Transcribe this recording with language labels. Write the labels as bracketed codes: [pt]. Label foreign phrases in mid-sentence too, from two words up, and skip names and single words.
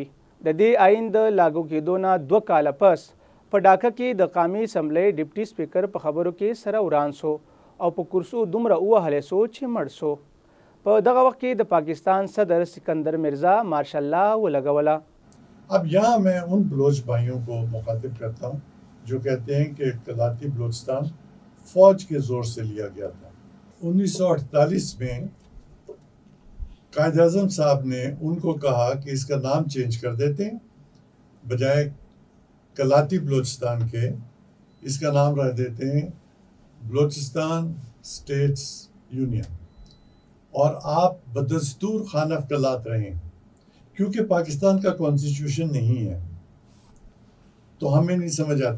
[ps] د دې آئین د لاګو کېدو نه 2 کاله پس په ډاکه کې د قومي اسمبلی ډپټي سپیکر په خبرو کې سره وران سو او په کرسو دومره ووهلی سو چې مړ سو. په دغه وخت کې د پاکستان صدر سکندر مرزا ماشاء الله ولګوله. [ur] اب یہاں میں ان بلوچ بھائیوں کو مخاطب کرتا ہوں جو کہتے ہیں کہ قلاتی بلوچستان فوج کے زور سے لیا گیا تھا. 1948 میں قائد اعظم صاحب نے ان کو کہا کہ اس کا نام چینج کر دیتے ہیں، بجائے قلاتی بلوچستان کے اس کا نام رکھ دیتے ہیں بلوچستان سٹیٹس یونین، اور آپ بدستور خانف قلات رہیں، کیونکہ پاکستان کا کانسٹی ٹیوشن نہیں ہے تو ہمیں نہیں سمجھ آتی.